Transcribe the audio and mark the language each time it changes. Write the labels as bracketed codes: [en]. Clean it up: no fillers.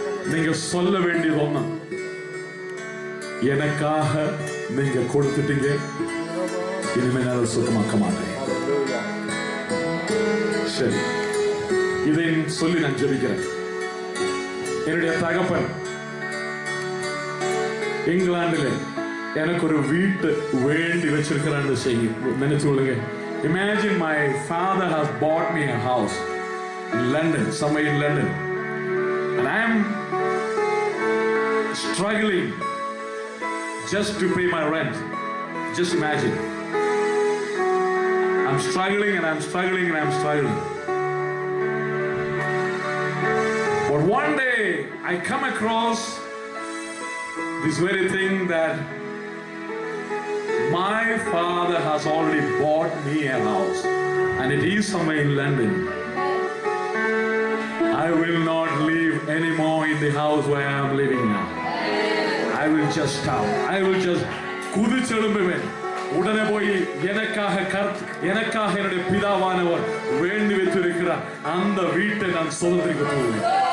[ta] நீங்க சொல்ல வேண்டியது ஒண்ணு, எனக்காக நீங்க கொடுத்துட்டீங்க, இனிமே நான் சுத்தமாக்க மாட்டேன். சரி, இதை சொல்லி நான் ஜெபிக்கிறேன். என்னுடைய தகப்பன் இங்கிலாந்துல எனக்கு ஒரு வீட்டு வேண்டி வச்சிருக்கிறான்னு நினைச்சு கொள்ளுங்க. [en] Imagine my father has bought me a house in London, somewhere in London, and I am struggling just to pay my rent. Just imagine. I'm struggling and I'm struggling and I'm struggling. But one day I come across this very thing that my father has already bought me a house and it is somewhere in London. I will not live anymore in the house where I am living now. I will just stop. I will just [ta] குதிச்செழும்புவேன். உடனே போய் எனக்காக என்னுடைய பிதாவானவர் வேண்டி வைத்திருக்கிறார் அந்த வீட்டை நான் சுதந்திரிக்க போவேன்.